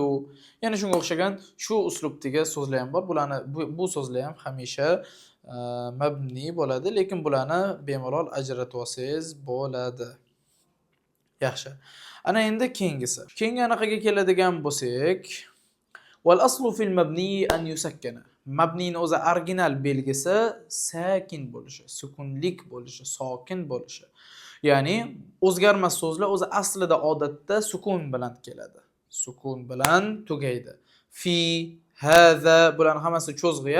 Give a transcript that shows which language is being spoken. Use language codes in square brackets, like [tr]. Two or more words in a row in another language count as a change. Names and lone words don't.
[uz] Ya'ni shunga o'xshagan shu uslubdagi so'zlar ham bor. Bularni bu so'zlar ham hamisha mabni bo'ladi, lekin bularni bemalol ajratib olsangiz bo'ladi. Yaxshi. Ana endi keyingisi. Keyingi anaqaga keladigan bo'lsak, [ar] والأصل في المبني أن يسكن. [uz] Mabnining o'zi original belgisi sakin bo'lishi, sukunlik bo'lishi, sokin bo'lishi. Ya'ni o'zgarmas so'zlar o'zi aslida odatda sukun bilan keladi. Sukun bilan tugaydi. Fi, haza bularning hammasi cho'zg'i.